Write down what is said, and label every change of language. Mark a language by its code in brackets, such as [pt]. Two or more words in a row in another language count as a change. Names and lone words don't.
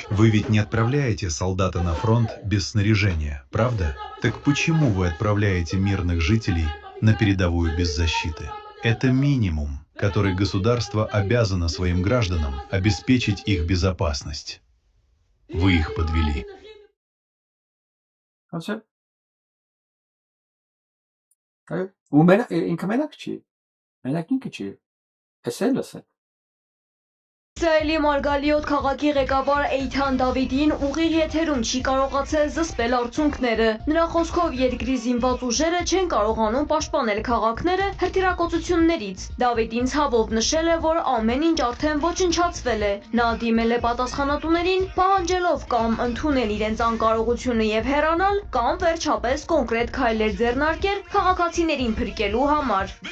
[ru] Вы ведь не отправляете солдата на фронт без снаряжения, правда? Так почему вы отправляете мирных жителей на передовую без защиты? Это минимум, который государство обязано своим гражданам обеспечить их безопасность. Вы их подвели. [hy] Ու ինքը մենակ չի, մենակ ինքը չի, էս է։ Իսրայելի Մարգալիոտ քաղաքի ղեկավար Էյթան Դավիդին ուղիղ եթերում չի կարողացել զսպել արդյունքները։ Նրա խոսքով երկրի զինված ուժերը չեն կարողանում պաշտպանել քաղաքները հրթիռակոծություններից։ Դավիդին ցավով նշել է, որ ամեն ինչ արդեն ոչնչացվել է։ Նա դիմել է պատասխանատուներին, պահանջելով կամ ընդունել իրենց անկարողությունը եւ հեռանալ, կամ վերջապես կոնկրետ քայլեր ձեռնարկել քաղաքացիներին փրկելու համար։